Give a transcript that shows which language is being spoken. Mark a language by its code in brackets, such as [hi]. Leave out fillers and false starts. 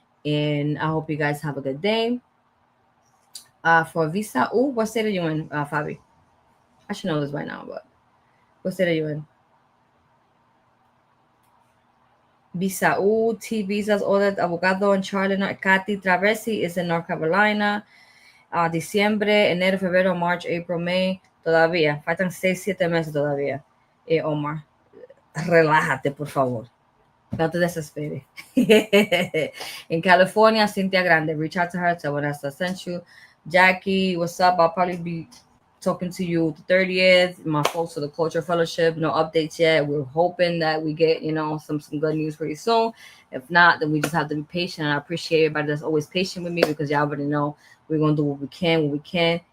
[en] And I hope you guys have a good day. For visa, what state are you in, Fabi? I should know this by now, but what state are you in? Visa T visas, all that abogado in Charlotte. Kathy Traversi is in North Carolina. [es] Diciembre, enero, febrero, [en] March, April, May, [es] todavía, faltan 6, 7 meses todavía. Omar, relájate, por favor. No te desesperes. [en] In California, Cynthia Grande, reach out to her, tell Vanessa sent you. Jackie, what's up? I'll probably be talking to you the 30th. My folks for the Culture Fellowship, no updates yet. We're hoping that we get, some good news pretty soon. If not, then we just have to be patient. And I appreciate everybody that's always patient with me because y'all already know we're gonna do what we can when we can.